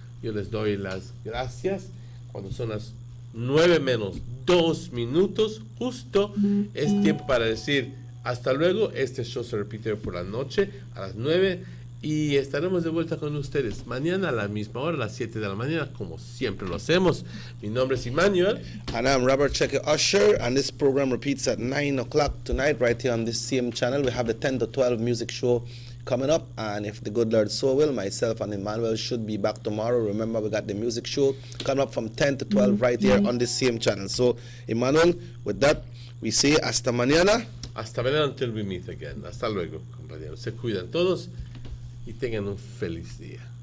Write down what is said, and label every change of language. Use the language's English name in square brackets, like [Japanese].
[Spanish] Yo les doy las gracias. Cuando son las 9 menos 2 minutos, justo es tiempo para decir hasta luego. Este show se repite por la noche a las 9 y estaremos de vuelta con ustedes mañana a la misma hora, a las 7 de la mañana, como siempre lo hacemos. Mi nombre es Emmanuel. [English] And I'm Robert Checker Usher, and this program repeats at 9 o'clock tonight right here on this same channel. We have the 10 to 12 music show coming up, and if the good Lord so will, myself and Emmanuel should be back tomorrow. Remember, we got the music show coming up from 10 to 12 right here on this same channel. So, Emmanuel, with that, we say [Spanish] hasta mañana. Hasta mañana [English] until we meet again. [Spanish] Hasta luego, compañeros. Se cuidan todos y tengan un feliz día.